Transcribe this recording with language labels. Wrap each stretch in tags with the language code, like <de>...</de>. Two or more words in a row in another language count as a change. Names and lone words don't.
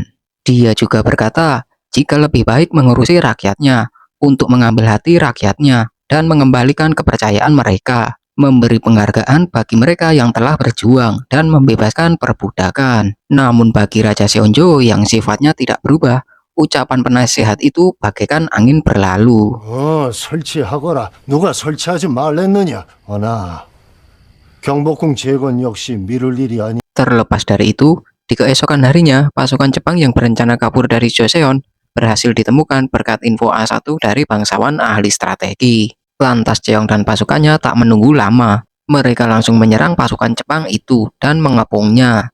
<id>Dia juga berkata jika lebih baik mengurusi rakyatnya untuk mengambil hati rakyatnya dan mengembalikan kepercayaan mereka, memberi penghargaan bagi mereka yang telah berjuang dan membebaskan perbudakan. Namun bagi Raja Seonjo yang sifatnya tidak berubah, ucapan penasehat itu bagaikan angin berlalu.</id> <ko>설치하거라. 누가 설치하지 말랬느냐? 어나. 경복궁 재건 역시 미룰 일이 아니.</ko> <id>Terlepas dari itu, di keesokan harinya, pasukan Jepang yang berencana kabur dari Joseon berhasil ditemukan berkat info A1 dari bangsawan ahli strategi. Lantas Cheong dan pasukannya tak menunggu lama. Mereka langsung menyerang pasukan Jepang itu dan mengepungnya.</id>